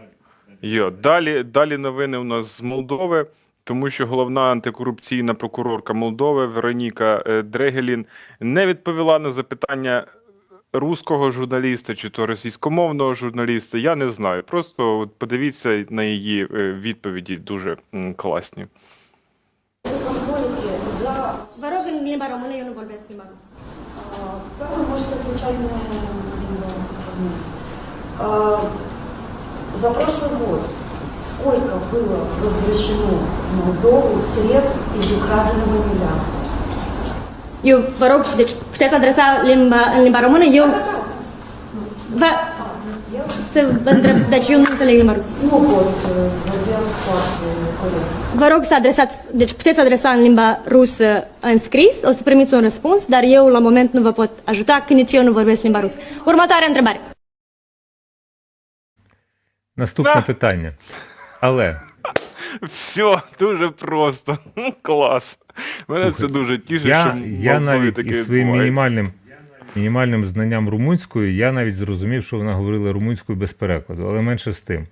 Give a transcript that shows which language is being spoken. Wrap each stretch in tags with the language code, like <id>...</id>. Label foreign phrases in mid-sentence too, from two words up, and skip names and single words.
<uk>Далі новини у нас з Молдови, тому що головна антикорупційна прокурорка Молдови Вероніка Дрегелін не відповіла на запитання руського журналіста чи то російськомовного журналіста, я не знаю. Просто подивіться на її відповіді, дуже класні.</uk> <ro>Vă rog în limba română, eu nu vorbesc limba rusă.</ro> <ru>Да, вы можете отвечать на limba. За прошлый год сколько было возвращено в Молдову средств из украденного миллиарда?</ru> <ro>Eu vă rog, deci puteți adresa în limba română, eu să vă întreb, deci eu nu înțeleg limba rusă.</ro> <uk>Ну вот,</uk> <ro>vorbesc foarte corect. Vă rog să adresați, deci puteți adresa în limba rusă în scris, o să primiți un răspuns, dar eu la moment nu vă pot ajuta, că nici eu nu vorbesc limba rusă. Următoarea întrebare.</ro> <uk>Наступне питання. Але Все, дуже просто. Клас. Мене це дуже тішить, що я в Молдові навіть таке із своїм відбувається. мінімальним знанням румунської, я навіть зрозумів, що вона говорила румунською без перекладу, але менше з тим.</uk>